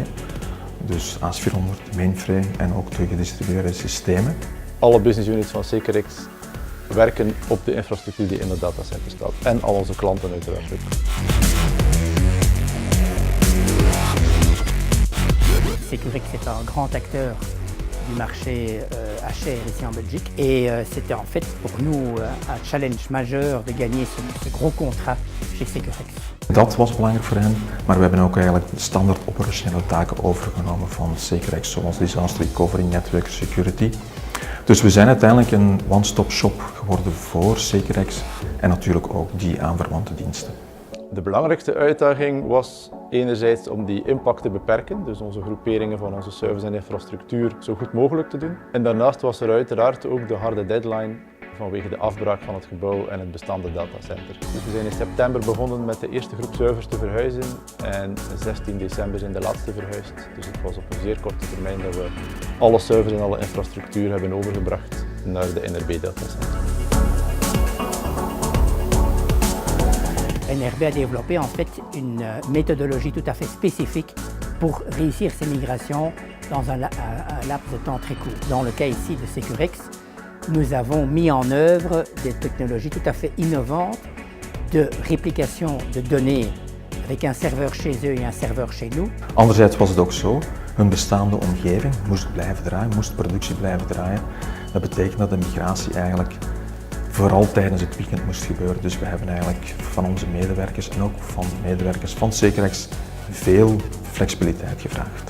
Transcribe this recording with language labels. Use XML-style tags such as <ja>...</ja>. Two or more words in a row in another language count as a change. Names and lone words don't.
<nl>Dus AS400, mainframe en ook de gedistribueerde systemen. Alle business units van Securex werken op de infrastructuur die in het datacenter staat. En al onze klanten uiteraard ook.</nl> <fr>Securex est un grand acteur du marché HR ici en Belgique et c'était en fait pour nous un challenge majeur de gagner ce gros contrat chez Securex.</fr> <nl>Dat was belangrijk voor hen, maar we hebben ook eigenlijk standaard operationele taken overgenomen van Securex, zoals</nl> <en>disaster recovery, network security.</en> <nl>Dus we zijn uiteindelijk een</nl> <en>one-stop shop</en> <nl>geworden voor Securex en natuurlijk ook die aanverwante diensten. De belangrijkste uitdaging was enerzijds om die impact te beperken, dus onze groeperingen van onze service en infrastructuur zo goed mogelijk te doen. En daarnaast was er uiteraard ook de harde deadline vanwege de afbraak van het gebouw en het bestaande datacenter. Dus we zijn in september begonnen met de eerste groep servers te verhuizen en 16 december zijn de laatste verhuisd. Dus het was op een zeer korte termijn dat we alle servers en alle infrastructuur hebben overgebracht naar de NRB datacenter.</nl> <fr>NRB a développé en fait une méthodologie tout à fait spécifique pour réussir ces migrations dans un laps de temps très court. Dans le cas ici de Securex, nous avons mis en œuvre des technologies tout à fait innovantes de réplication de données avec un serveur chez eux et un serveur chez nous.</fr> <nl>Anderzijds was het ook zo, hun bestaande omgeving moest blijven draaien, moest productie blijven draaien. Dat betekent dat de migratie eigenlijk vooral tijdens het weekend moest gebeuren. Dus we hebben eigenlijk van onze medewerkers en ook van de medewerkers van Securex veel flexibiliteit gevraagd.</nl>